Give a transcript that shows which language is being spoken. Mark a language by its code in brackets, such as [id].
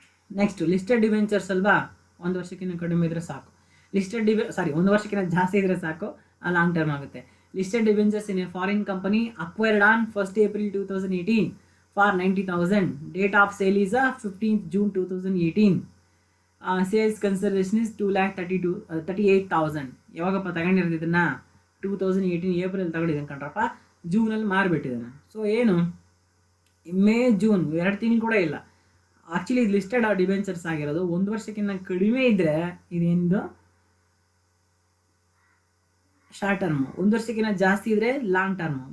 [kn] Next, listed debentures ಅಲ್ವಾ, 1 ವರ್ಷಕ್ಕಿಂತ ಕಡಿಮೆ ಇದ್ದರೆ ಸಾಕು. 1 ವರ್ಷಕ್ಕಿಂತ ಜಾಸ್ತಿ ಇದ್ದರೆ ಸಾಕು, ಲಾಂಗ್ ಟರ್ಮ್ ಆಗುತ್ತೆ. [en] Listed debentures in a foreign company acquired on 1st April 2018 for 90,000. Date of sale is 15th June 2018. Sales consideration is 2,38,000. [kn] ಯಾವಾಗಪ್ಪ ತಗೊಂಡಿರೋದು ಇದನ್ನು, 2018 ಏಪ್ರಿಲ್ ತಗೊಂಡಿದ್ದಾನೆ ಕಣ್ರಪ್ಪ, ಜೂನಲ್ಲಿ ಮಾರಿಬಿಟ್ಟಿದ್ದಾನೆ. ಸೊ ಏನು, ಮೇ ಜೂನ್ 2 ತಿಂಗಳು ಕೂಡ ಇಲ್ಲ. ಆ್ಯಕ್ಚುಲಿ ಇದು ಲಿಸ್ಟೆಡ್ ಡಿವೆಂಚರ್ಸ್ ಆಗಿರೋದು 1 ವರ್ಷಕ್ಕಿಂತ ಕಡಿಮೆ ಇದ್ದರೆ ಇದೇನಿದು ಶಾರ್ಟ್ ಟರ್ಮು, 1 ವರ್ಷಕ್ಕಿಂತ ಜಾಸ್ತಿ ಇದ್ದರೆ ಲಾಂಗ್ ಟರ್ಮು.